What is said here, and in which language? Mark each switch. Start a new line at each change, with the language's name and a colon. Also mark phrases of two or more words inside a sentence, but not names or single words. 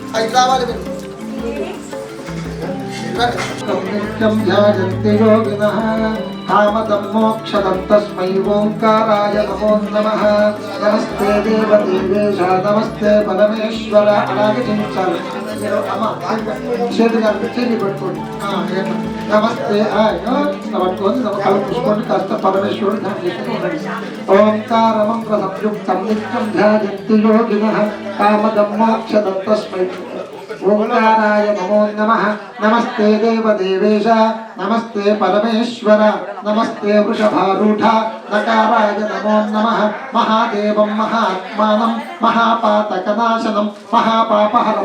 Sanskrit: नित्यं ध्यायन्ति योगिनः कामदं मोक्षदं तस्मै ओंकाराय नमो नमः नमस्ते देवदेवेश नमस्ते परमेश्वर
Telugu: అలాగే చించాలి అమ్మ చేతులు చేతి పట్టుకోండి నమస్తే పట్టుకోండి నమస్కారం చూసుకోండి కాస్త పరమేశ్వరుడు
Sanskrit: ఓంకార మంత్ర సంయుక్తం నిత్యం ధ్యాయంతి యోగినః కామదం మోక్షదం తస్మై ओंकाराय नमो नमः नमस्ते देवदेवेश नमस्ते परमेश्वर नमस्ते वृषभारूढ नकाराय नमो नमः महादेवं महात्मानं महापातकनाशनं महापापहरं